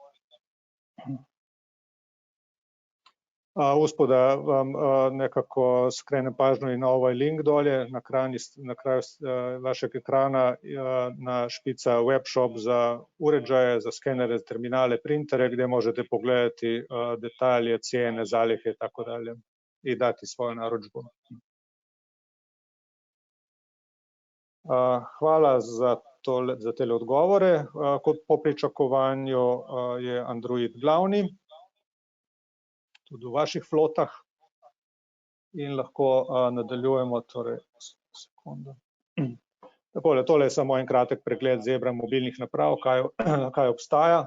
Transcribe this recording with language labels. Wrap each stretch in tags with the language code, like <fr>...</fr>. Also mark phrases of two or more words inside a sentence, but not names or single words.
<hr>Usput da vam nekako skrenem pažnju i na ovaj link dolje, na kraju vašeg ekrana na špica web shop za uređaje, za skenere, terminale, printere, gdje možete pogledati detalje, cijene, zalihe i tako dalje i dati svoju narudžbu. Hvala za te odgovore.</hr> <sl>Po pričakovanju je Android glavni, tudi v vaših flotah, in lahko nadaljujemo. Torej, sekundu. Takole, tole je samo en kratek pregled zebra mobilnih naprav, kaj obstaja.</sl>